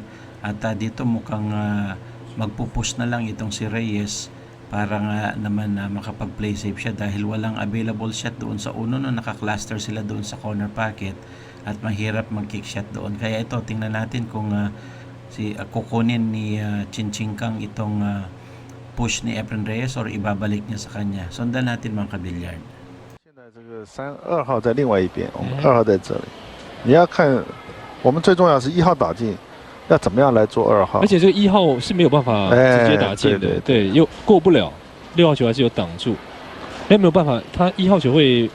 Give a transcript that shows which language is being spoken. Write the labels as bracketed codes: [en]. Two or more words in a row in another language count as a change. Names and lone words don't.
[tl] At dito mukhang magpupush na lang itong si Reyes para nga naman makapag- [en] play safe [tl] siya dahil walang available shot doon sa uno no, naka-cluster sila doon sa [en] corner pocket [tl] at mahirap mag- [en] kick shot [tl] doon. Kaya ito, tingnan natin kung kukunin ni Chin Kang itong push ni Efren Reyes or ibabalik niya sa kanya. Sundan natin mga kabilyard. [zh] 这个2号在另外一边，我们2号在这里。你要看，我们最重要是1号打进，要怎么样来做2号？而且这个1号是没有办法直接打进的，对，又过不了，6号球还是有挡住，没有办法，他1号球会